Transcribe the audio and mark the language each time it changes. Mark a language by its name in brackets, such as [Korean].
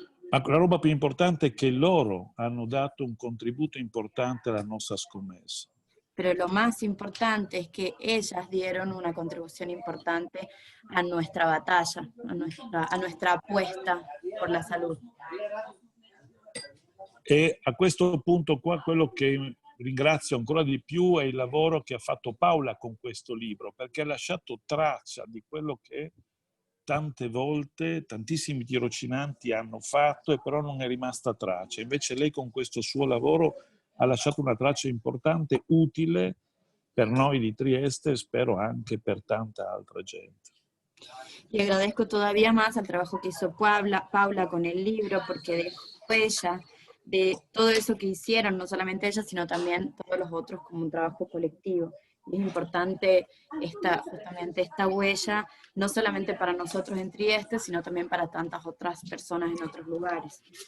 [Italian] Ma la roba più importante è che loro hanno dato un contributo importante alla nostra scommessa. [Spanish] Pero lo más importante es que ellas dieron una contribución importante a nuestra batalla, a nuestra apuesta por la salud. [Italian] E a questo punto qua quello che ringrazio ancora di più è il lavoro che ha fatto Paola con questo libro, perché ha lasciato traccia di quello che tante volte tantissimi tirocinanti hanno fatto e però non è rimasta traccia. Invece lei con questo suo lavoro ha lasciato una traccia importante, utile per noi di Trieste e spero anche per tanta altra gente. [Spanish] Y agradezco todavía más al trabajo que hizo Paula con el libro, porque dejó huella de todo eso que hicieron, no solamente ella, sino también todos los otros como un trabajo colectivo. Y es importante justamente esta huella, no solamente para nosotros en Trieste, sino también para tantas otras personas en otros lugares.